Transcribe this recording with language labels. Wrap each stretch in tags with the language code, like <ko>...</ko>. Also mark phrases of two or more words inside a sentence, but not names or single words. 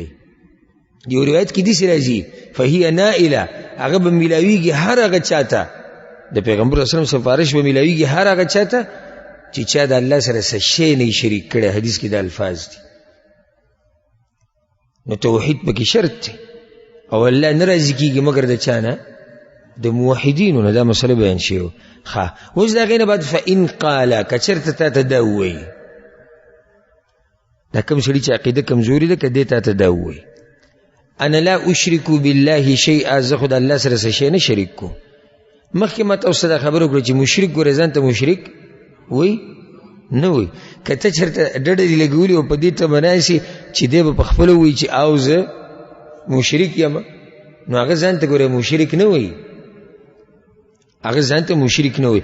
<ps>یو روایت کې داسې راځي</ps> <ar>فهي نائله،</ar> <ps>هغه به میلاویږي هر هغه چا ته، د پیغمبر</ps> <ar>صلی الله علیه وسلم</ar> <ps>سفارش به میلاویږي هر هغه چا ته چې چا د الله سره څه شی نه شریک کړی. حدیث کې د الفاظ دي. نو توحید پکې شرط دی او الله نه راضي کېږي مګر د چا نه؟ د موحدینو نه. دا مسله بیان شوې. اوس د هغې نه بعد</ps> <ar>فإن قاله،</ar> <ps>که چېرته تا ته دا ووایي، دا کوم سړي چې عقیده کمزوري ده که دې تا ته دا ووایي</ps> <ar>انا لا اشرک بالله شیئا،</ar> <ps>زه خو د الله سره څه شی نه شریک کوم. مخکې ما تاسو ته دا خبره وکړه چې مشرک ګورې ځان ته مشرک وایي نه وایي. که ته چېرته ډډه دې لګولي او په دې ته بناسي چې دی به په خپله وایي چې او زه مشرک یم، نو هغه ځان ته ګوره مشرک نه وایي، هغه ځان ته مشرک نه وایي.</ps>